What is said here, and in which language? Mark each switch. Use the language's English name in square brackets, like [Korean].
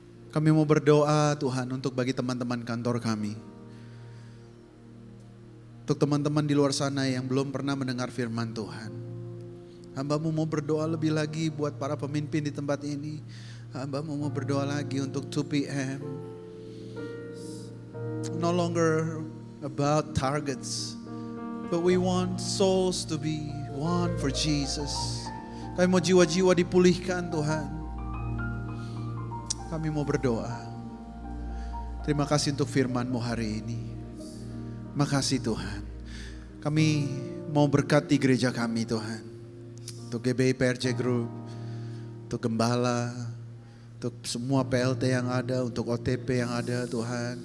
[Indonesian] Kami mau berdoa Tuhan untuk bagi teman-teman kantor kami. Untuk teman-teman di luar sana yang belum pernah mendengar firman Tuhan. Hamba-Mu mau berdoa lebih lagi buat para pemimpin di tempat ini. Hamba-Mu mau berdoa lagi untuk 2 PM. [English] No longer about targets, but we want souls to be one for Jesus. [Indonesian] Kami mau jiwa-jiwa dipulihkan Tuhan. Kami mau berdoa. Terima kasih untuk firman-Mu hari ini. Makasih Tuhan. Kami mau berkati gereja kami Tuhan. Untuk GBI PRC Group, untuk Gembala, untuk semua PLT yang ada, untuk OTP yang ada Tuhan.